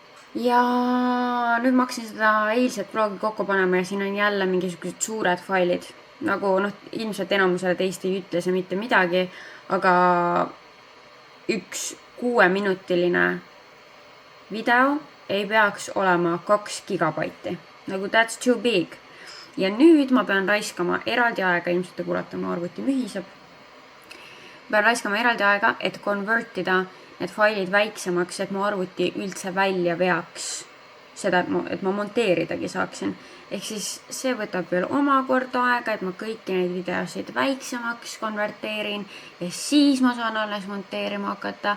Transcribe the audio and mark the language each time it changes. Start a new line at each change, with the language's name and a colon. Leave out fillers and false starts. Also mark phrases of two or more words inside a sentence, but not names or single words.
Estonian: ja nüüd ma hakkasin seda eilset vlogi kokku panema ja siin on jälle mingisugused suured failid. Nagu ilmselt enamusele teist ei ütle see mitte midagi, aga üks 6-minutiline video ei peaks olema 2 gigabaiti.
English: Nagu that's too big.
Estonian: Ja nüüd ma pean raiskama eraldi aega, ilmselt te kuulete, mu arvuti mühiseb. Pean raiskama eraldi aega, et konvertida need failid väiksemaks, et mu arvuti üldse välja veaks seda, et ma monteeridagi saaksin. Ehk siis see võtab veel omakorda aega, et ma kõiki neid videosid väiksemaks konverteerin ja siis ma saan alles monteerima hakata.